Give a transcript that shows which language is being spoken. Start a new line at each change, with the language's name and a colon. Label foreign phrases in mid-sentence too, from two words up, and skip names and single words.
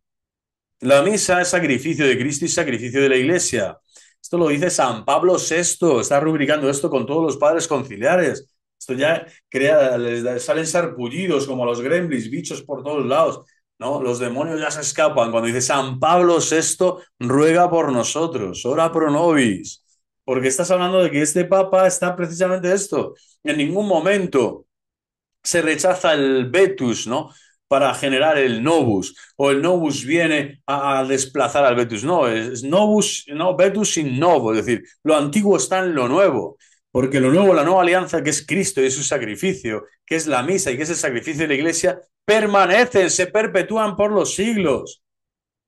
Spanish: La misa es sacrificio de Cristo y sacrificio de la Iglesia. Esto lo dice San Pablo VI, está rubricando esto con todos los padres conciliares. Esto ya crea, les salen sarpullidos como los gremlins, bichos por todos lados, ¿no? Los demonios ya se escapan cuando dice San Pablo VI ruega por nosotros,
Latin: ora pro nobis,
Spanish: porque estás hablando de que este Papa está precisamente esto. En ningún momento se rechaza el vetus, ¿no? Para generar el novus, o el novus viene a desplazar al vetus. No, es novus, no, vetus sin novo, es decir, lo antiguo está en lo nuevo, porque lo nuevo, la nueva alianza, que es Cristo y es su sacrificio, que es la misa y que es el sacrificio de la Iglesia, permanecen, se perpetúan por los siglos.